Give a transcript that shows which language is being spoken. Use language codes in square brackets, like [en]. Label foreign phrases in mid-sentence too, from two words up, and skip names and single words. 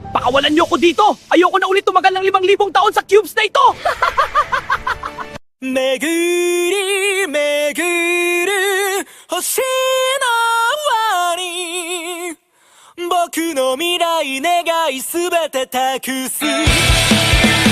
[tl] Pakawalan niyo ko dito! Ayoko na ulit tumagal ng 5,000 taon sa cubes na ito! [ja] 巡り巡る星の輪に僕の未来願いすべて託す